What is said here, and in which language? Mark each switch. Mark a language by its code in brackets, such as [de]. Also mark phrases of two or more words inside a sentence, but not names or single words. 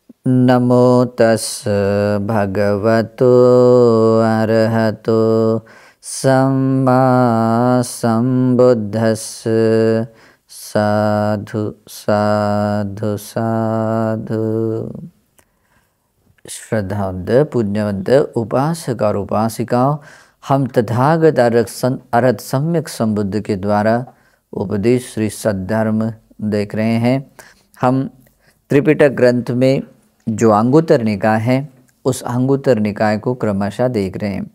[pi] नमो तस् भगवतो अरहतो सम्मा सम्बुद्धस् साधु साधु साधु। [hi] श्रद्धावंत पुण्यवंत उपासक और उपासिकाओं, हम तथागत अरहत सम्यक संबुद्ध के द्वारा उपदेश श्री सद्धर्म देख रहे हैं। हम त्रिपिटक ग्रंथ में जो अंगुत्तर निकाय है उस अंगुत्तर निकाय को क्रमशः देख रहे हैं।